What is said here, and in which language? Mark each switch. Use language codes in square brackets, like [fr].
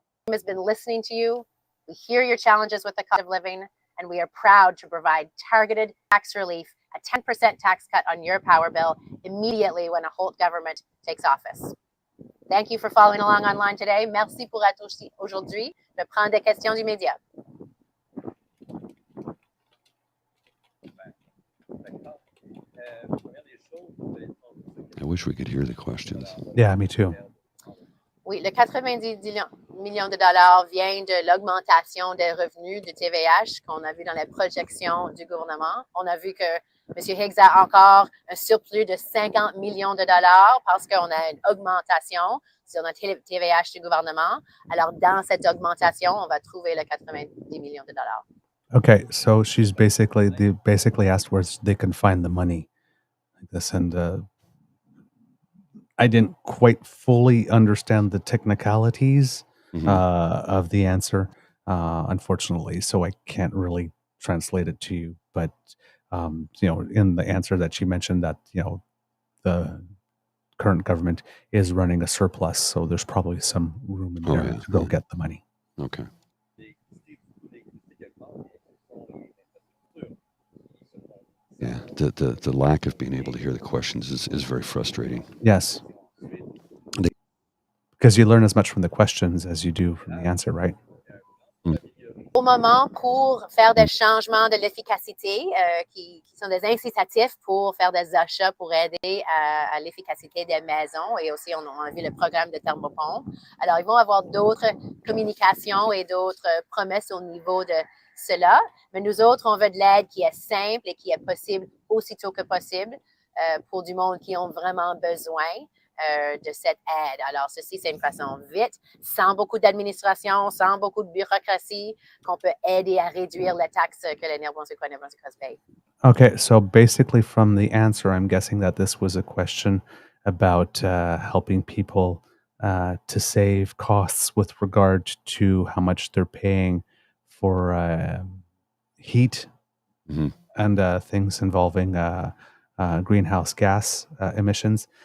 [en] Has been listening to you. We hear your challenges with the cost of living, and we are proud to provide targeted tax relief, a 10% tax cut on your power bill immediately when a Holt government takes office. Thank you for following along online today. [fr] Merci pour être aujourd'hui. Je prends des questions du média. [en] I wish we could hear the questions. Yeah, me too. [fr] Oui, le 90 millions de dollars vient de l'augmentation des revenus du TVH qu'on a vu dans les projections du gouvernement. On a vu que M. Higgs a encore un surplus de 50 millions de dollars parce qu'on a une augmentation sur notre TVH du gouvernement. Alors, dans cette augmentation, on va trouver le 90 millions de dollars. [en] Okay, so she's basically asked where they can find the money like this, and I didn't quite fully understand the technicalities of the answer, unfortunately, so I can't really translate it to you. But in the answer that she mentioned that the current government is running a surplus, so there's probably some room in there to go get the money. Okay. Yeah, the lack of being able to hear the questions is very frustrating. Yes. Because you learn as much from the questions as you do from the answer, right? [fr] Au moment, pour faire des changements de l'efficacité qui sont des incitatifs pour faire des achats pour aider à l'efficacité des maisons, et aussi on a vu le programme de thermopompe. Alors, ils vont avoir d'autres communications et d'autres promesses au niveau de cela, mais nous autres, on veut de l'aide qui est simple et qui est possible aussitôt que possible pour du monde qui ont vraiment besoin de cette aide. Alors, ceci, c'est une façon vite, sans beaucoup d'administration, sans beaucoup de bureaucratie, qu'on peut aider à réduire les taxes que les Néo-Brunswickois payent. [en] Okay, so basically from the answer, I'm guessing that this was a question about helping people to save costs with regard to how much they're paying for heat and things involving greenhouse gas emissions.